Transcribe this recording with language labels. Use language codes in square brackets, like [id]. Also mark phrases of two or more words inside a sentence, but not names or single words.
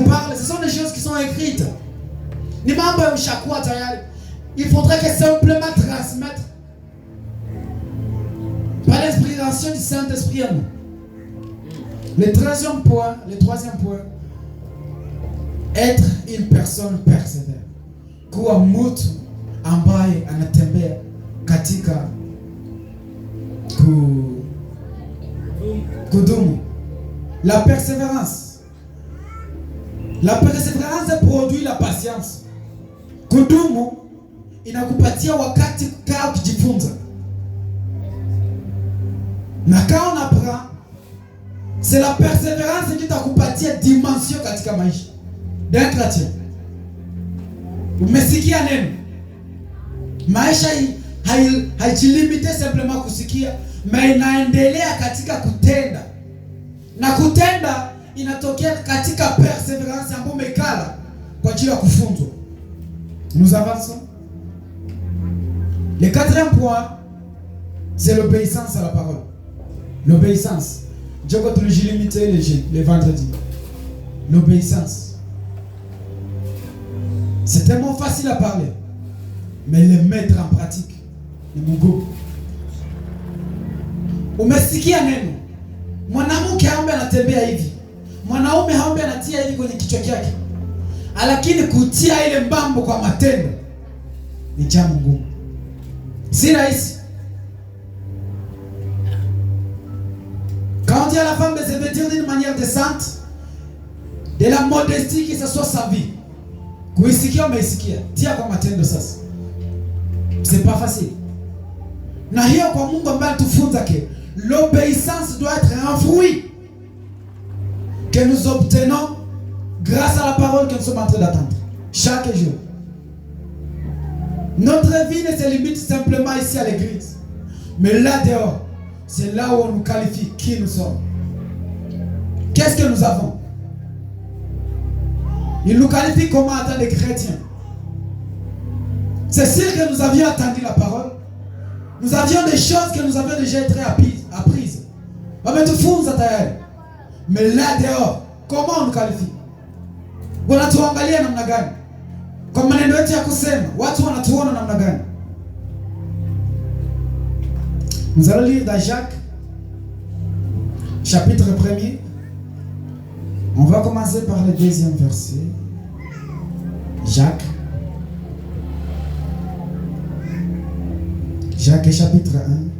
[fr] parle, ce sont des choses qui sont écrites. [sw] Ni mambo ya ushakuwa tayari. [fr] Il faudrait que simplement transmettre par l'inspiration du Saint-Esprit à nous. Le troisième point, être une personne persévère. [sw] Kuwa mtu ambaye anatembea katika kudumu. [fr] La persévérance produit la patience. [sw] Kudumu inakupatia wakati kaa kujifunza. [fr] Na quand on apprend, c'est la persévérance qui [sw] takupatia dimension katika maisha [fr] d'un chrétien. [sw] Umesikia neno? Maisha haijilimite simplement kusikia, mais inaendelea katika kutenda. Na kutenda inatokea katika persévérance ambayo umekala kwa ajili ya kufunzwa. [fr] Nous avançons. Le quatrième point, c'est l'obéissance à la parole. L'obéissance. Dieu va te le limiter les vendredis. L'obéissance. C'est tellement facile à parler, mais le mettre en pratique [sw] ni mungu. Umesikia neno? Mwanamke haombe anatembea hivi. Mwanaume haombe anatia hivi kwenye kichwa chake. Lakini kutia ile mbambo kwa matendo ni jambo ngumu. Si rahisi. [fr] Quand on dit à la femme de se vêtir d'une manière décente, de la modestie que ce soit sa vie. [sw] Kuisikia umeisikia, tia kwa matendo sasa. [fr] C'est pas facile. [sw] Na hiyo kwa Mungu ambaye tufunza [fr] que l'obéissance doit être un fruit que nous obtenons grâce à la parole que nous sommes en train d'attendre chaque jour. Notre vie ne se limite simplement ici à l'église, mais là dehors, c'est là où on nous qualifie qui nous sommes. Qu'est-ce que nous avons? Il nous qualifie comment attendre des chrétiens. C'est sûr que nous avions attendu la parole. Nous avions des choses que nous avions déjà été apprises. Mais là dehors, comment on nous qualifie? [sw] Wanatuangalia namna gani? Kwa maneno yetu ya kusema, watu wanatuona namna gani? [fr] Nous allons lire dans Jacques, chapitre 1er. On va commencer par le deuxième verset. Jacques, chapitre 1.